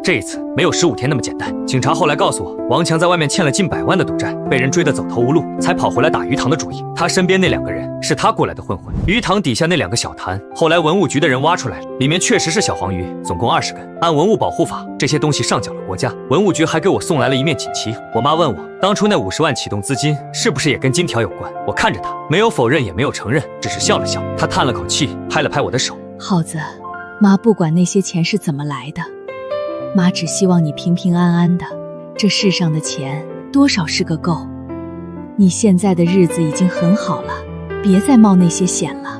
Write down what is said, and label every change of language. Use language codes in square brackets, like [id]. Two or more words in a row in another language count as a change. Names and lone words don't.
[zh] 這一次沒有15天那麼簡單。警察後來告訴我，王強在外面欠了近100萬的賭債，被人追得走投無路，才跑回來打魚塘的主意。他身邊那2個人是他雇來的混混。魚塘底下那2個小潭，後來文物局的人挖出來了，裡面確實是小黃魚，總共20根。按文物保護法，這些東西上繳了國家。文物局還給我送來了一面錦旗。我媽問我，當初那50萬啟動資金是不是也跟金條有關？我看着她，沒有否認也沒有承認，只是笑了笑。她嘆了口氣，拍了拍我的手。耗子，媽不管那些錢是怎麼來的，媽只希望你平平安安的。這世上的錢多少是個夠，你現在的日子已經很好了，別再冒那些險了。